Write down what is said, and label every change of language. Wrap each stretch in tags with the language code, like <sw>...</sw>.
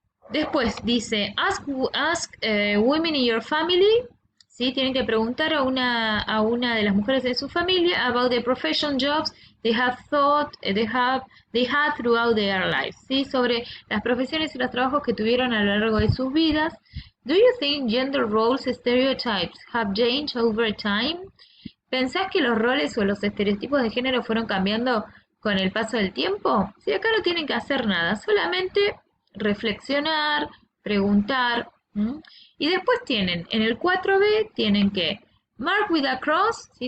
<es>Después dice,</es> <en>ask women in your family</en> <es>¿sí? Tienen que preguntar a una de las mujeres de su familia</es> <en>about the profession jobs they have thought they had throughout their lives,</en> <es>¿sí? Sobre las profesiones y los trabajos que tuvieron a lo largo de sus vidas.</es> <en>Do you think gender roles stereotypes have changed over time?</en> <es>¿Pensás que los roles o los estereotipos de género fueron cambiando con el paso del tiempo? Si acá no tienen que hacer nada, solamente reflexionar, preguntar. Y después tienen, en el 4B, tienen que</es> <en>mark with a cross,</en> <es>¿sí?</es>